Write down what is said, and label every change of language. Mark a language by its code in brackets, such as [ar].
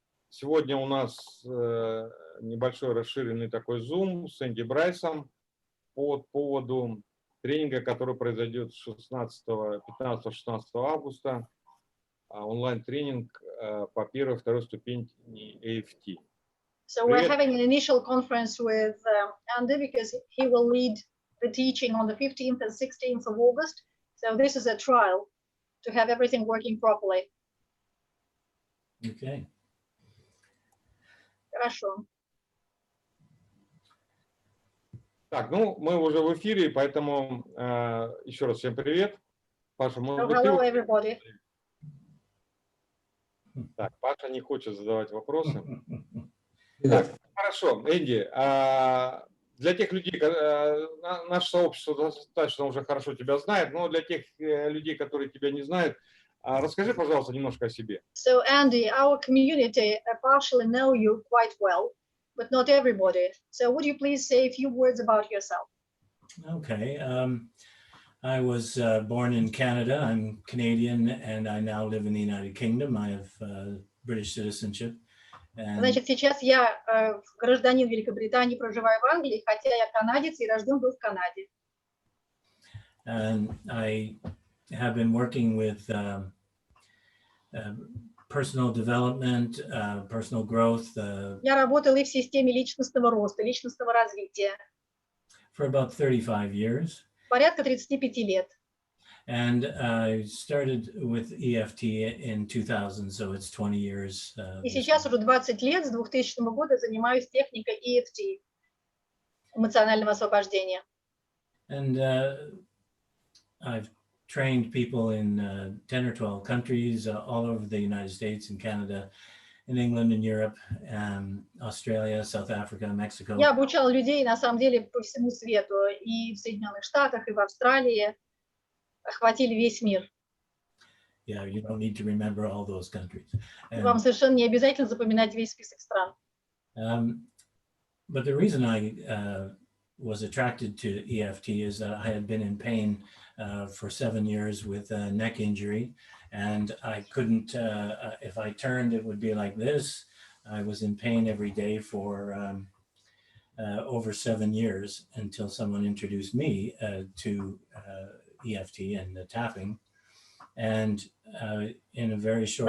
[ru] Сегодня у нас небольшой расширенный такой Zoom с Энди Брайсом по поводу тренинга, который произойдет 15-16 августа. Онлайн-тренинг по первой и второй ступени EFT. [en] So we're having an initial conference with Andy because he will lead the teaching on the 15th and 16th of August. So this is a trial to have everything working properly. Okay. [ru] Хорошо. Так, ну, мы уже в эфире, поэтому еще раз всем привет. Паша, может быть, [en] Hello, everybody. [ru] Так, Паша не хочет задавать вопросы. Так, хорошо, Энди, для тех людей, наше сообщество достаточно уже хорошо тебя знает, но для тех людей, которые тебя не знают, расскажи, пожалуйста, немножко о себе. [en] So Andy, our community partially know you quite well, but not everybody. So would you please say a few words about yourself? Okay. I was born in Canada. I'm Canadian, and I now live in the United Kingdom. I have British citizenship. [ru] Значит, сейчас я гражданин Великобритании, проживаю в Англии, хотя я канадец и рожден был в Канаде. [en] And I have been working with personal development, personal growth. [ru] Я работал и в системе личностного роста, личностного развития. [en] For about 35 years. [ru] Порядка 35 лет. [en] And I started with EFT in 2000, so it's 20 years. [ru] И сейчас уже 20 лет, с 2000 года занимаюсь техникой EFT, эмоционального освобождения. [en] And I've trained people in 10 or 12 countries all over the United States and Canada, in England and Europe, Australia, South Africa, Mexico. [ru] Я обучал людей, на самом деле, по всему свету, и в Соединенных Штатах, и в Австралии. Охватили весь мир. [en] Yeah, you don't need to remember all those countries. [ru] Вам совершенно не обязательно запоминать весь список стран. [en] But the reason I was attracted to EFT is that I had been in pain for 7 years with a neck injury, and I couldn't, if I turned, it would be like this. I was in pain every day for over 7 years until someone introduced me to EFT and tapping, and in a very short.